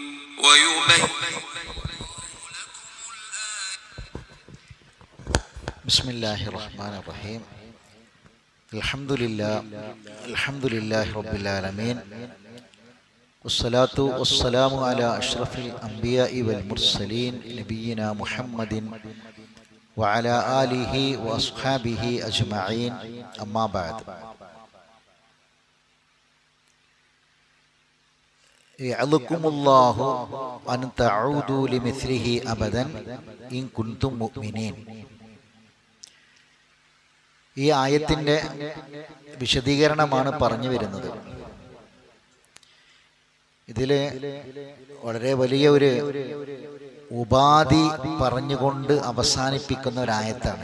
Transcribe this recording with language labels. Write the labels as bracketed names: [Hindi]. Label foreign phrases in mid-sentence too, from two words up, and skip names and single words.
[Arabic] بسم الله الرحمن الرحيم الحمد لله رب العالمين والصلاة والسلام على أشرف الأنبياء والمرسلين نبينا محمد وعلى آله وأصحابه أجمعين أما بعد يعظكم الله أن تعودوا لمثله أبدا إن كنتم مؤمنين. [Malayalam] ഈ ആയത്തിൻ്റെ വിശദീകരണമാണ് പറഞ്ഞു വരുന്നത്. ഇതിൽ വളരെ വലിയ ഒരു ഉപാധി പറഞ്ഞുകൊണ്ട് അവസാനിപ്പിക്കുന്ന ഒരായത്താണ്.